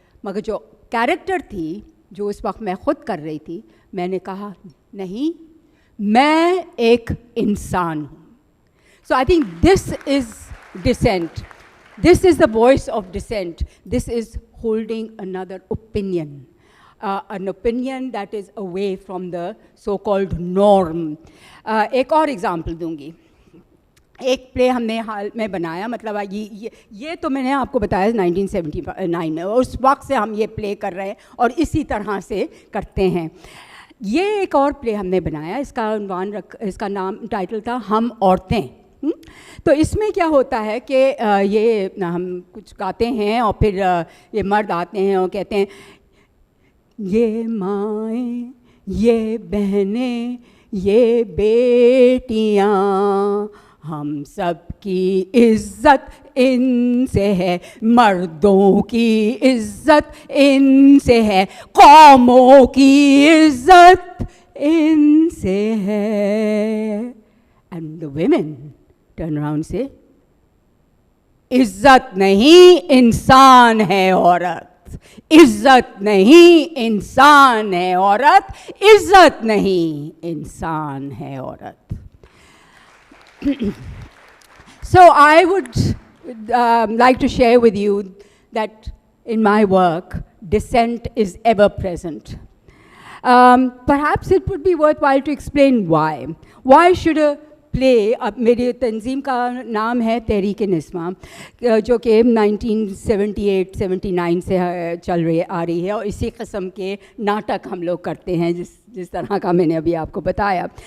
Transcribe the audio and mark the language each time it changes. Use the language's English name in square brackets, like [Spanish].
[Hindi] मगर जो कैरेक्टर थी जो उस वक्त मैं ख़ुद कर रही थी, मैंने कहा नहीं, मैं एक इंसान हूँ. [English] So I think this is dissent. This is the voice of dissent. This is holding another opinion, an opinion that is away from the so-called norm. [Hindi] एक और एग्ज़ाम्पल दूँगी. एक प्ले हमने हाल में बनाया, मतलब ये तो मैंने आपको बताया 1979 में, उस वक्त से हम ये प्ले कर रहे हैं और इसी तरह से करते हैं. ये एक और प्ले हमने बनाया, इसका नाम टाइटल था हम औरतें. तो इसमें क्या होता है कि ये हम कुछ गाते हैं और फिर ये मर्द आते हैं और कहते हैं ये माएँ, ये बहनें, ये बेटियाँ, हम सब की इज़्ज़त इनसे है, मर्दों की इज़्ज़त इनसे है, कौमों की इज़्ज़त इनसे है. [English] And the women turn around and say, इज़्ज़त नहीं, इंसान है औरत. [Hindi] इज़्ज़त नहीं, इंसान है औरत. इज़्ज़त नहीं, इंसान है औरत. [English] So I would like to share with you that in my work, dissent is ever present. Perhaps it would be worthwhile to explain why. [Hindi] Why should a play, अब मेरी तंजीम का नाम है तहरीक-ए-निस्वां, जो कि 1978-79 से आ रही है, और इसी किस्म के नाटक हम लोग करते हैं जिस तरह का मैंने अभी आपको बताया.